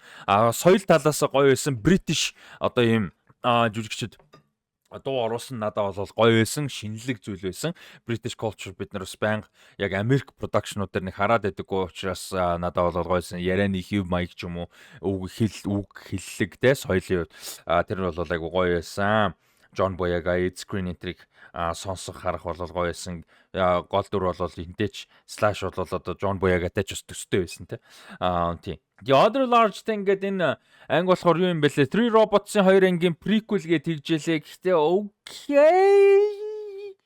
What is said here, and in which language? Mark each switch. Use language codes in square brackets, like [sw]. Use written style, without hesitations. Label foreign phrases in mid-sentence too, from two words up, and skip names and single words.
[mn] Соёл талаас гоё байсан. British одоо ийм жүжигчд дуу оруулсан надад бол гоё байсан, шинэлэг зүйл байсан. [en] British culture [mn] бид нар бас байнга яг Америк продакшнууд дээр нэг хараад байдаг учраас надад бол гоё байсан. Ярианы хэв маяг ч юм уу, үг хэллэг те соёлын тэр нь бол айгу гоё байсан. John Boyega [en] screen entry [mn] сонсох харах бол гоё байсан. Гол дүр бол энтэйч slash бол одоо John Boyega-тай ч бас төстэй байсан те. Тийм. The Other Large Thing гэдэг энэ анги болохоор юу юм бэ лээ? Three Robots-ын 2 ангийн prequel гэж тэгжэлээ. Гэхдээ окей.